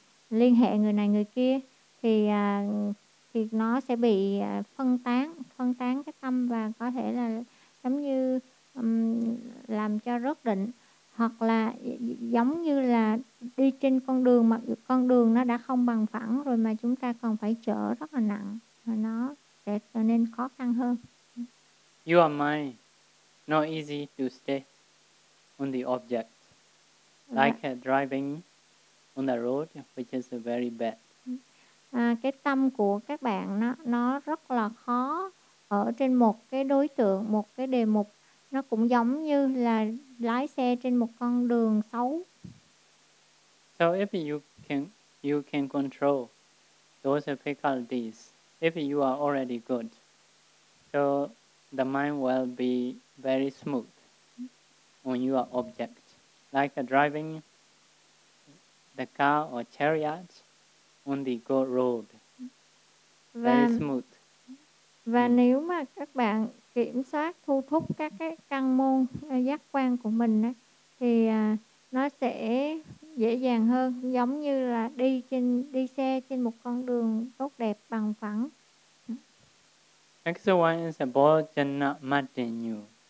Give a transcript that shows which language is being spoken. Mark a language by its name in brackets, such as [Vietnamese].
[Vietnamese] liên hệ người này người kia, thì nó sẽ bị phân tán cái tâm, và có thể là giống như làm cho rớt định, hoặc là giống như là đi trên con đường mà con đường nó đã không bằng phẳng rồi mà chúng ta còn phải chở rất là nặng, nó sẽ trở nên khó khăn hơn. [English] Your mind not easy to stay on the object, like driving on the road, which is very bad. [Vietnamese] Cái tâm của các bạn nó rất là khó ở trên một cái đối tượng, một cái đề mục, nó cũng giống như là lái xe trên một con đường xấu. [English] So if you can control those faculties, if you are already good, so the mind will be very smooth on your object, like driving the car or chariot on the good road. Very smooth. [Vietnamese] Và nếu mà các bạn kiểm soát thu thúc các cái căn môn giác quan của mình á, thì nó sẽ dễ dàng hơn, giống như là đi xe trên một con đường tốt đẹp bằng phẳng. [English] Next one is bhojana matinyu.